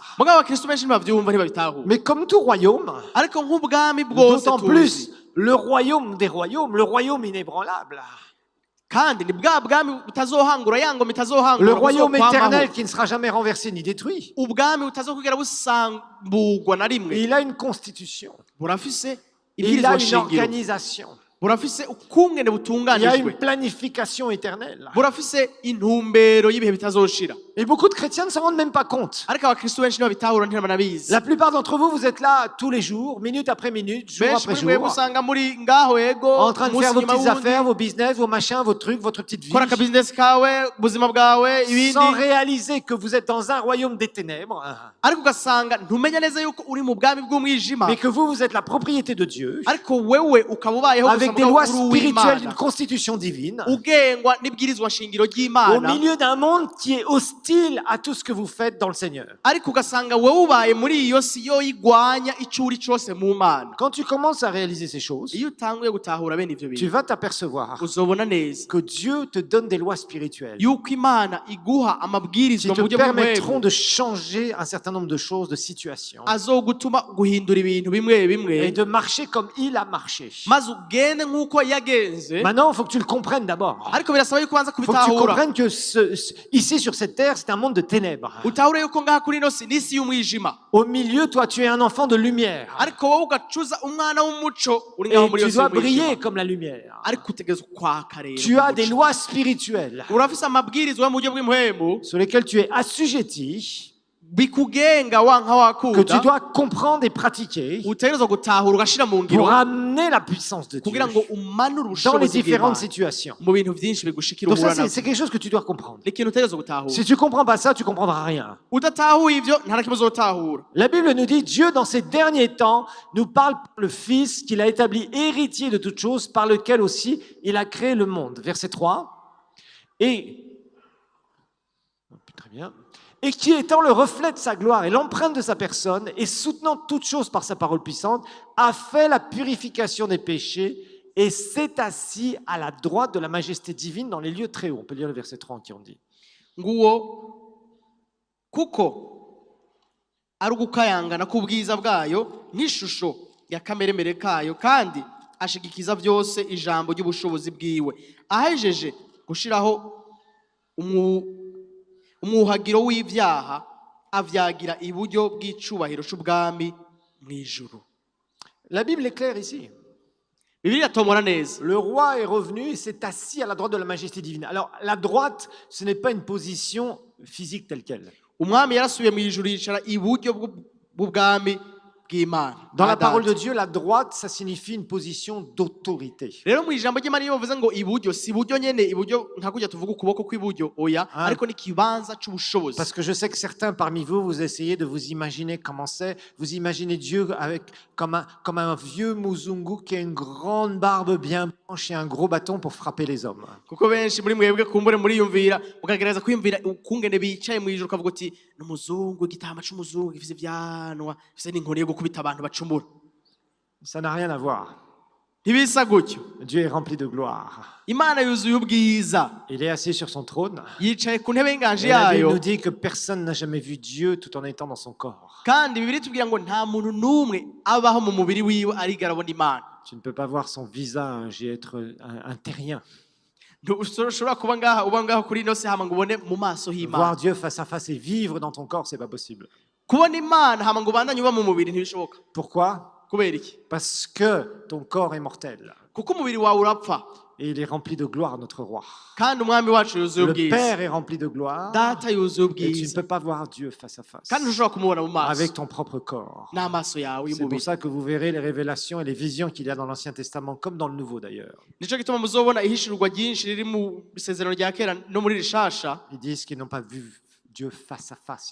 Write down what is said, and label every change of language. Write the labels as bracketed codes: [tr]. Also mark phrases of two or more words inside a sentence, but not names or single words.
[fr] Mais comme tout royaume, d'autant plus le royaume des royaumes, le royaume inébranlable. Le royaume éternel qui ne sera jamais renversé ni détruit. Il a une constitution. Il a une organisation. [rn] burafise ukungene [fr] Il y a [rn] butunganijwe [fr] une planification éternelle. [rn] burafise intumbero y'ibihe bitazoshira [fr] Et beaucoup de chrétiens ne s'en rendent même pas compte. [rn] ariko abakristo benshi ntibabitahura ntibanabizi [fr] La plupart d'entre vous, vous êtes là tous les jours, minute après minute, jour [rn] benshi [fr] après [rn] muri mwebwe [fr] jour, [rn] usanga muri ngaho ego [fr] en train de [rn] umunsi [fr] faire vos [rn] nyuma [fr] petites [rn] wundi [fr] affaires, vos business, vos machins, vos trucs, votre petite vie, [rn] kora akabizinesi kawe ubuzima bwawe ibindi [fr] sans réaliser que vous êtes dans un royaume des ténèbres, [rn] ariko ugasanga ntumenya neza yuko uri mu bwami bw'umwijima [fr] mais que vous êtes la propriété de Dieu, [rn] ariko wewe ukaba ubayeho [fr] avec des [rn] gusa [fr] lois [rn] mugabo uri [fr] spirituelles d'une [rn] uw'Imana [fr] constitution divine, [rn] ugengwa n'ibwirizwa shingiro [fr] au [rn] ry'Imana [fr] milieu d'un monde qui est hostile à tout ce que vous faites dans le Seigneur. [rn] ariko ugasanga wowe ubaye muri iyo si yo igwanya icyo uri cyose mu Mana. [fr] Quand tu commences à réaliser ces choses, [rn] Iyo utanguye gutahura bene ivyo [fr] tu [rn] bintu [fr] vas t'apercevoir [rn] uzobona neza [fr] que Dieu te donne des lois spirituelles [rn] yuko Imana iguha [fr] qui [rn] amabwirizwa mu [fr] te [rn] buryo [fr] permettront [rn] bw'umwemu [fr] de changer un certain nombre de choses, de situations, [rn] azogutuma guhindura ibintu bimwe bimwe [fr] et de marcher comme il a marché. [rn] maze ugende nk'uko yagenze [fr] Maintenant, il faut que tu le comprennes d'abord. [rn] ariko birasaba yuko ubanza [fr] Il faut que tu [rn] kubitahura [fr] comprennes que ici sur cette terre, c'est un monde de ténèbres. [rn] utahure yuko ngaha kuri ino si n'isi y'umwijima [fr] Au milieu, toi, tu es un enfant de lumière. [rn] ariko wowe ugacuza umwana w'umuco uri ngaho [fr] Et [rn] muri iyo [fr] tu [rn] si [fr] dois [rn] y'umwijima [fr] briller comme la lumière. [rn] ariko utegerezwa kwaka rero [fr] Tu as des [rn] umuco. [fr] lois spirituelles [rn] urafise amabwirizwa yo mu buryo bw'impwemu [fr] sur lesquelles tu es assujetti, [rn] bikugenga wanka [fr] que tu [rn] wakunda [fr] dois comprendre et pratiquer [rn] utegerezwa gutahura ugashira mu ngiro [fr] pour amener la puissance de Dieu [rn] kugira ngo umanure [fr] dans les [rn] ubushobozi [fr] différentes [rn] bw'Imana [fr] situations. [rn] mu bintu byinshi bigushikira [fr] Donc ça, [rn] uhura [fr] c'est [rn] navyo [fr] quelque chose que tu dois comprendre. [rn] ni ikintu utegerezwa gutahura [fr] Si tu comprends pas ça, tu comprendras rien. [rn] udatahuye ivyo nta na kimwe uzotahura [fr] La Bible nous dit, Dieu, dans ces derniers temps, nous parle par le Fils qu'il a établi héritier de toutes choses, par lequel aussi il a créé le monde. Verset 3. Très bien. Et qui étant le reflet de sa gloire et l'empreinte de sa personne, et soutenant toutes choses par sa parole puissante, a fait la purification des péchés et s'est assis à la droite de la majesté divine dans les lieux très hauts. On peut lire le verset 3 qui on dit. [rn] nguwo kuko ari ugukayangana k'ubwiza bwayo nk'ishusho ya kameremere kayo kandi ashigikiza byose ijambo ry'ubushobozi bwiwe ahejeje gushiraho umwuhagiro w'ibyaha avyagira iburyo bw'icubahiro c'ubwami mw'ijuru. [fr] La Bible est claire ici. [rn] Bibiliya iratomora neza. [fr] Le roi est revenu et s'est assis à la droite de la majesté divine. Alors, la droite, ce n'est pas une position physique telle qu'elle. [rn] Umwami yarasubiye mw'ijuru yicara iburyo bw'ubwami bw'Imana. [fr] Dans la parole de Dieu, la droite, ça signifie une position d'autorité. [rn] Rero mu ijambo ry'Imana iyo bavuze ngo iburyo si iburyo nyene iburyo nta kujya tuvuga ukuboko kw'iburyo oya ariko ni kibanza c'ubushobozi. [fr] Parce que je sais que certains parmi vous, vous essayez de vous imaginer comment c'est. Vous imaginez Dieu avec comme un vieux muzungu qui a une grande barbe bien blanche et un gros bâton pour frapper les hommes. [rn] Kuko benshi muri mwebwe kumbure muriyumvira mukagereza kwiyumvira ukungene bicaye mu ijuru kavuga ati n'umuzungu igitama c'umuzungu gifise vyanwa gifise n'inkoni yo gukubita abantu bacumura. [fr] Ça n'a rien à voir. [rn] Ntibisa gutyo. [fr] Dieu est rempli de gloire. [rn] Imana yuzuye ubwiza. [fr] Il est assis sur son trône. [rn] Yicaye ku ntebe y'inganje [fr] Et la Bible [rn] yayo. [fr] nous dit que personne n'a jamais vu Dieu tout en étant dans son corps. [rn] Kandi Bibiliya itubwira ngo nta muntu n'umwe abaho mu mubiri wiwe arigera abona Imana. [fr] Tu ne peux pas voir son visage et être un terrien. [rn] Ntushobora kuba ngaha kuri ino si hama ngo ubone mu maso h'Imana. [fr] Voir Dieu face à face et vivre dans ton corps, c'est pas possible. [rn] Kubona Imana hama ngo ubandanye uba mu mubiri ntibishoboka. [fr] Pourquoi? [rn] Kubera iki? [fr] Parce que ton corps est mortel. [rn] Kuko umubiri wawe urapfa. [fr] Et il est rempli de gloire, notre roi. [rn] Kandi umwami wacu yuzuye [fr] Le [rn] ubwiza. [fr] Père est rempli de gloire. [rn] Data yuzuye [fr] Et tu ne [rn] ubwiza. [fr] peux pas voir Dieu face à face [rn] Kandi ntushobora kumubona mu maso. [fr] avec ton propre corps. [rn] N'amaso yawe [fr] C'est pour [rn] y'umubiri. [fr] ça que vous verrez les révélations et les visions qu'il y a dans l'Ancien Testament, comme dans le Nouveau d'ailleurs. [rn] Nico gituma muzobona ihishurwa ryinshi riri mu isezerano rya kera no muri rishasha [fr] Ils disent qu'ils n'ont pas vu Dieu face à face.